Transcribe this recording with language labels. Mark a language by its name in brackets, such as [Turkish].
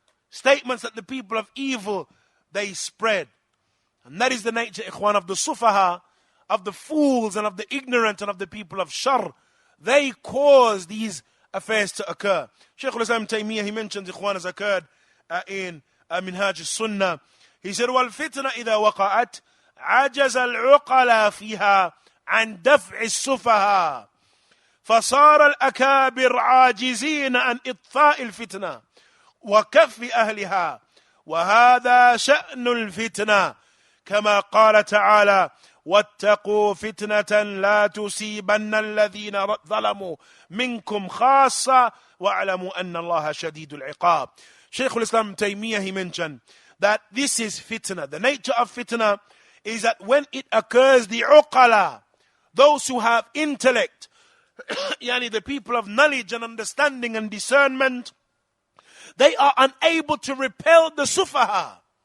[English] Statements that the people of evil, they spread. And that is the nature, ikhwan, of the Sufaha, of the fools and of the ignorant and of the people of Shar. They cause these affairs to occur. Shaykh al-Islam Taymiyyah, he mentions, ikhwan, has occurred in Minhaj al-Sunnah. He said, [Arabic] وَالْفِتْنَةِ إِذَا وَقَعَتْ عَجَزَ الْعُقَلَى فِيهَا عَنْ دَفْعِ السُّفَهَا فَصَارَ الْأَكَابِرْ عَاجِزِينَ عَنْ إِطْفَاءِ الْفِتْنَةِ وَكَفِّ أَهْلِهَا وَهَذَا شَأْنُ الْفِتْنَةِ كما قال تعالى واتقوا فتنة لا تصيبن الذين ظلموا منكم خاصة واعلموا أن الله شديد العقاب. [English] Shaykh al-Islam Taymiyyah, he mentioned that this is fitna. The nature of fitna is that when it occurs, the uqala, those who have intellect, yani the people of knowledge and understanding and discernment, they are unable to repel the sufaha.